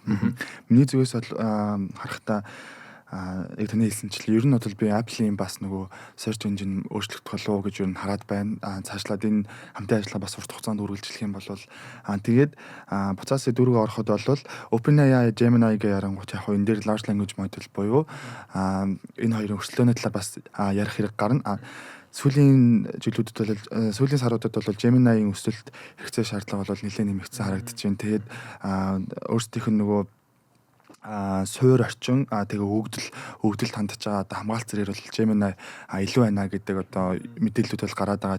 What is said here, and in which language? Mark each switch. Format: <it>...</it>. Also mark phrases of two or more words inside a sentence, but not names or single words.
<mn>Миний зүгээс бол харахтаа яг таны хэлсэнчлээ ер нь бол би Apple-ийн бас нөгөө search engine өөрчлөгдөх болов уу гэж ер нь хараад байна. Цаашлаад энэ хамтын ажиллагаа бас урт хугацаанд үргэлжлэх юм бол тэгээд буцаасаа дүүргээ ороход бол OpenAI Gemini-гээ ярангуут яг энэ дээр</mn> <en>large language model</en> <mn>буюу энэ хоёрын өрсөлдөөний талаар бас ярих хэрэг гарна. Сүүлийн жилүүдэд бол сүүлийн саруудад бол Gemini-ийн өсөлт хэрэгцээ шаардлага бол нэлээд нэмэгдсэн харагдаж байна. Тэгээд өөрсдийнх нь нөгөө суур орчин тэгээ өгдөлд хандж байгаа одоо хамгаалт зэрэг бол Gemini илүү байна гэдэг одоо мэдээлэлүүд бол гараад байгаа.</mn>